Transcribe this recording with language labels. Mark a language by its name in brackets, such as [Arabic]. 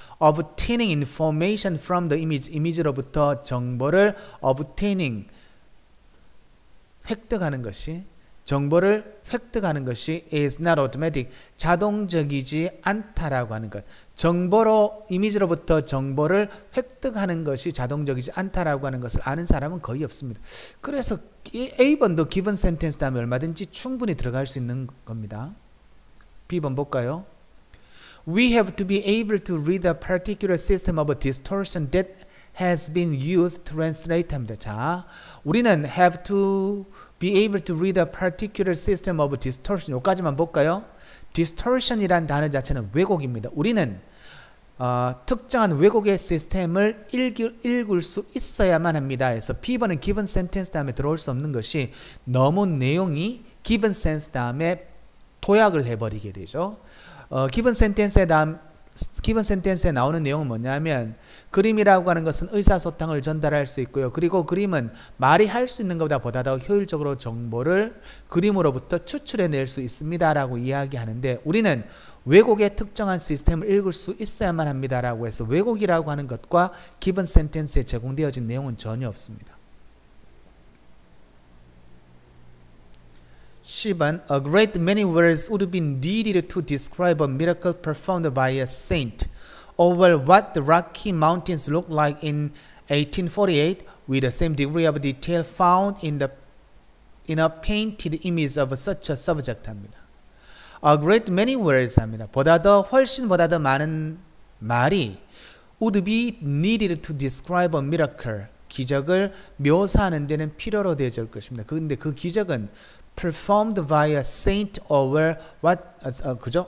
[English] Obtaining information from the image, [Korean] 이미지로부터 정보를 obtaining, 획득하는 것이, 정보를 획득하는 것이 [English] is not automatic, [Korean] 자동적이지 않다라고 하는 것. 정보로, 이미지로부터 정보를 획득하는 것이 자동적이지 않다라고 하는 것을 아는 사람은 거의 없습니다. 그래서 A번도 given sentence 다음에 얼마든지 충분히 들어갈 수 있는 겁니다. B번 볼까요? [English] We have to be able to read a particular system of distortion that has been used to translate 합니다. [Korean] 자, 우리는 [English] have to be able to read a particular system of distortion. [Korean] 여기까지만 볼까요? distortion이란 단어 자체는 왜곡입니다. 우리는 특정한 왜곡의 시스템을 읽을 수 있어야만 합니다. 그래서 B번은 given sentence 다음에 들어올 수 없는 것이 너무 내용이 given sense 다음에 도약을 해버리게 되죠. given sentence에 나오는 내용은 뭐냐면 그림이라고 하는 것은 의사소통을 전달할 수 있고요. 그리고 그림은 말이 할 수 있는 것보다 더 효율적으로 정보를 그림으로부터 추출해낼 수 있습니다 라고 이야기하는데 우리는 왜곡의 특정한 시스템을 읽을 수 있어야만 합니다 라고 해서 왜곡이라고 하는 것과 given sentence에 제공되어진 내용은 전혀 없습니다. [English] 10번 A great many words would be needed to describe a miracle performed by a saint over what the Rocky Mountains looked like in 1848 with the same degree of detail found in a painted image of such a subject 합니다. A great many words 합니다. [Korean] 훨씬 더 많은 말이 [English] would be needed to describe a miracle, [Korean] 기적을 묘사하는 데는 필요로 되어질 것입니다. 그런데 그 기적은 [English] performed by a saint over what, 그죠?